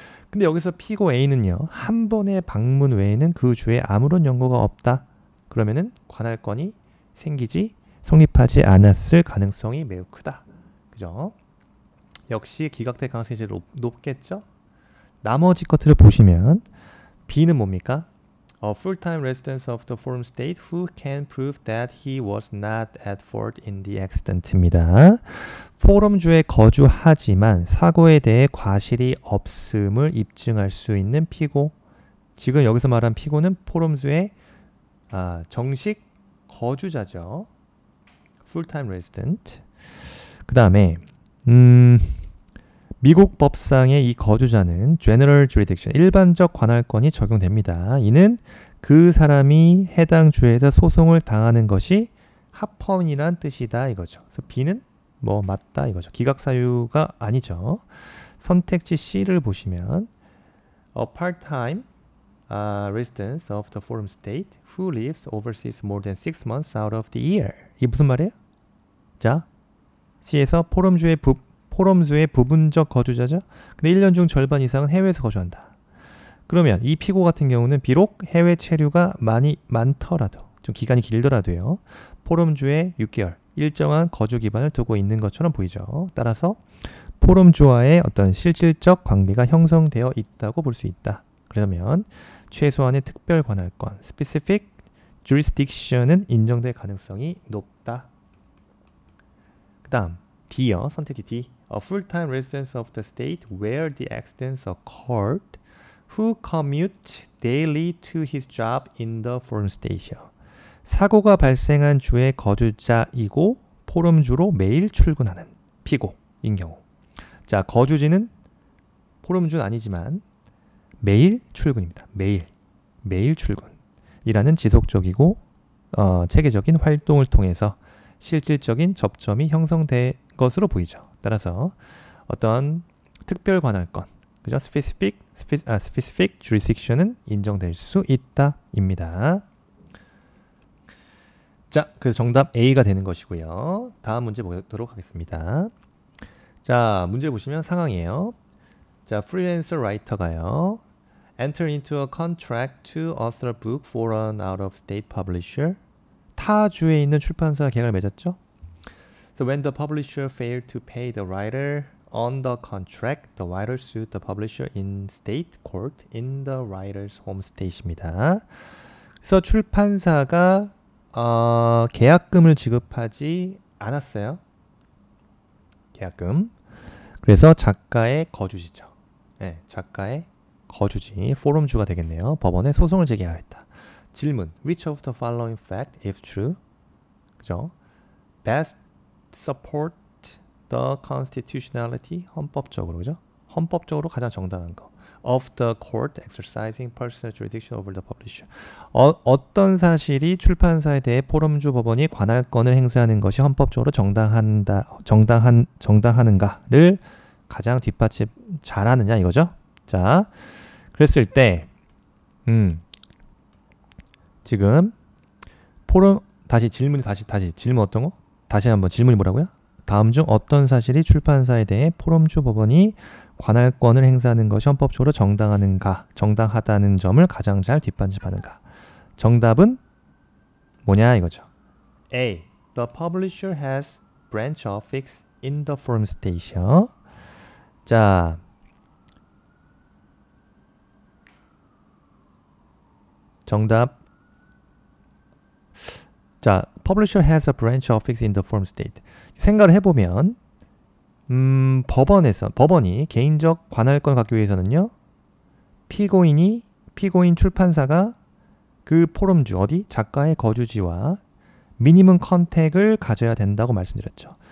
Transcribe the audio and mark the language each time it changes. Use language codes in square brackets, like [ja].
[ko] 근데 여기서 피고 A는요, 한 번의 방문 외에는 그 주에 아무런 연고가 없다. 그러면은 관할권이 성립하지 않았을 가능성이 매우 크다. 그죠? 역시 기각될 가능성이 제일 높겠죠? 나머지 것들을 보시면 B는 뭡니까? [en] A full-time resident of the forum state who can prove that he was not at fault in the accident입니다. [ko] 포럼주에 거주하지만 사고에 대해 과실이 없음을 입증할 수 있는 피고. 지금 여기서 말한 피고는 포럼주의 정식 거주자죠. [en] full-time resident. [ko] 그 다음에 미국 법상의 이 거주자는 general jurisdiction, 일반적 관할권이 적용됩니다. 이는 그 사람이 해당 주에서 소송을 당하는 것이 합헌이란 뜻이다 이거죠. 그래서 B는 뭐 맞다 이거죠. 기각사유가 아니죠. 선택지 C를 보시면 [en] a part-time resident of the forum state who lives overseas more than 6 months out of the year. [ko] 이게 무슨 말이에요? 자, C에서 포럼주의 부분적 거주자죠. 근데 1년 중 절반 이상은 해외에서 거주한다. 그러면 이 피고 같은 경우는 비록 해외 체류가 많더라도 좀 기간이 길더라도요. 포럼주에 6개월 일정한 거주 기반을 두고 있는 것처럼 보이죠. 따라서 포럼주와의 어떤 실질적 관계가 형성되어 있다고 볼 수 있다. 그러면 최소한의 특별 관할권 (specific jurisdiction은 인정될 가능성이 높다. 그 다음 D요. 선택지 D. [en] A full-time resident of the state where the accidents occurred who commute daily to his job in the forum station. [ko] 사고가 발생한 주의 거주자이고 포럼주로 매일 출근하는 피고인 경우. 자, 거주지는 포럼주는 아니지만 매일 출근입니다. 매일 출근이라는 지속적이고 체계적인 활동을 통해서 실질적인 접점이 형성된 것으로 보이죠. 따라서 어떤 특별 관할권, 그죠? specific jurisdiction은 인정될 수 있다입니다. 자, 그래서 정답 A가 되는 것이고요. 다음 문제 보도록 하겠습니다. 자, 문제 보시면 상황이에요. 자, 프리랜서 라이터가요. [en] Enter into a contract to author a book for an out-of-state publisher. [ko] 타 주에 있는 출판사와 계약을 맺었죠. [en] So when the publisher failed to pay the writer on the contract, the writer sued the publisher in state court in the writer's home state입니다. [ko] 그래서 출판사가 계약금을 지급하지 않았어요. 계약금. 그래서 작가의 거주지죠. 네, 작가의 거주지, 포럼주가 되겠네요. 법원에 소송을 제기하였다. 질문. [en] Which of the following fact, if true, [ko] 그죠? [en] Best support the constitutionality, [ko] 헌법적으로, 그죠? 헌법적으로 가장 정당한 거. [en] Of the court exercising personal jurisdiction over the publisher. [ko] 어떤 사실이 출판사에 대해 포럼주 법원이 관할권을 행사하는 것이 헌법적으로 정당하는가를 가장 뒷받침 잘하느냐 이거죠. 자, 그랬을 때 지금 포럼 다시 질문 어떤 거? 다시 한번 질문이 뭐라고요? 다음 중 어떤 사실이 출판사에 대해 포럼주 법원이 관할권을 행사하는 것이 헌법적으로 정당하다는 점을 가장 잘 뒷받침하는가? 정답은 뭐냐 이거죠. A. [en] The publisher has branch office in the forum station. [ko] 자, 정답. [en] 자, publisher has a branch office in the forum state. [ko] 생각을 해보면 법원이 개인적 관할권을 갖기 위해서는요, 피고인 출판사가 그 포럼주 어디 작가의 거주지와 미니멈 컨택을 가져야 된다고 말씀드렸죠.